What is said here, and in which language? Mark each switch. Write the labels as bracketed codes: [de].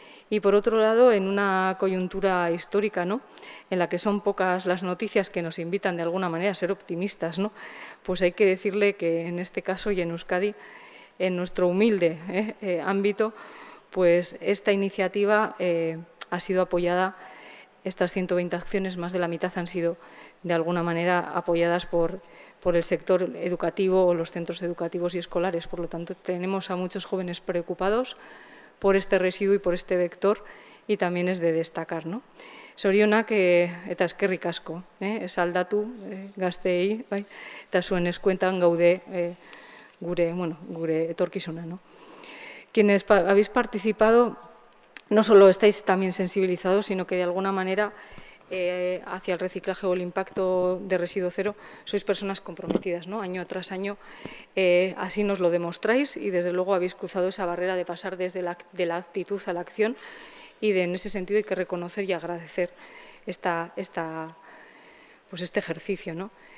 [es] Y por otro lado, en una coyuntura histórica, ¿no?, en la que son pocas las noticias que nos invitan de alguna manera a ser optimistas, ¿no?, pues hay que decirle que en este caso y en Euskadi, en nuestro humilde ámbito, pues esta iniciativa ha sido apoyada, estas 120 acciones, más de la mitad han sido de alguna manera apoyadas por el sector educativo o los centros educativos y escolares. Por lo tanto, tenemos a muchos jóvenes preocupados por este residuo y por este vector, y también es de destacar, ¿no? [eu] Zorionak eta eskerrik asko, saldatu gazteei, bai, eta zuen eskuetan gaude gure etorkizuna, ¿no? [es] Quienes habéis participado, no solo estáis también sensibilizados, sino que de alguna manera hacia el reciclaje o el impacto de residuo cero sois personas comprometidas, ¿no? Año tras año así nos lo demostráis y desde luego habéis cruzado esa barrera de pasar desde de la actitud a la acción, y en ese sentido hay que reconocer y agradecer pues este ejercicio, ¿no?